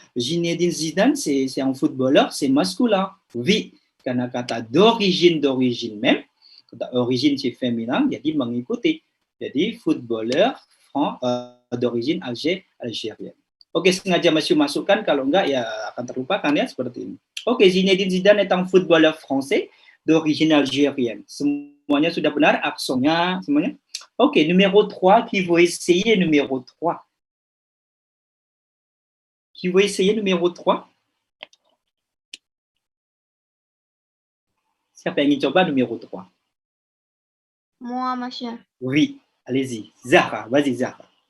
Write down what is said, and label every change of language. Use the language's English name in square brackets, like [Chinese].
[French] Zinedine Zidane, c'est un footballeur, c'est masculin. Oui, [Indonesian] karena kata [French] d'origine même, kata origine c'est féminin, [Indonesian] jadi mengikuti. [French] Jadi footballeur d'origine algérienne. [Indonesian] Oke, sengaja monsieur masukkan, kalau enggak ya akan terlupakan ya, seperti ini. [French] Oke, Zinedine Zidane est un footballeur français d'origine algérienne. [Indonesian] Semuanya sudah benar, aksennya semuanya. [French] Oke, numéro 3, qui veut essayer numéro 3? Qui veut essayer numéro 3? [Indonesian] Siapa yang ingin coba numéro 3? [French] Moi, monsieur. Oui, allez-y. Zahra, vas-y Zahra.